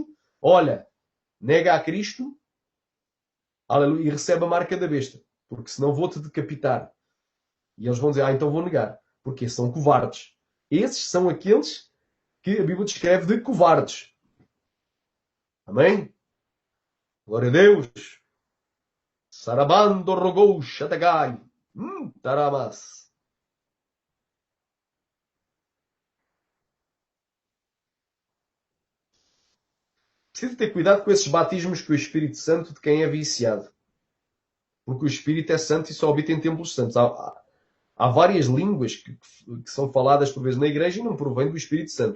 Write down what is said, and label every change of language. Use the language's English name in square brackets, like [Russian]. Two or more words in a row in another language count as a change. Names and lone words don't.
[Portuguese] Olha, nega a Cristo. Aleluia. E recebe a marca da besta. Porque senão vou-te decapitar. E eles vão dizer, então vou negar. Porque são covardes. Esses são aqueles que a Bíblia descreve de covardes. Amém? Glória a Deus. Sarabando rogou shatagai. Taramas. Precisa ter cuidado com esses batismos com o Espírito Santo de quem é viciado. Porque o Espírito é santo e só habita em templos santos. Há várias línguas que são faladas por vezes na igreja e não provém do Espírito Santo.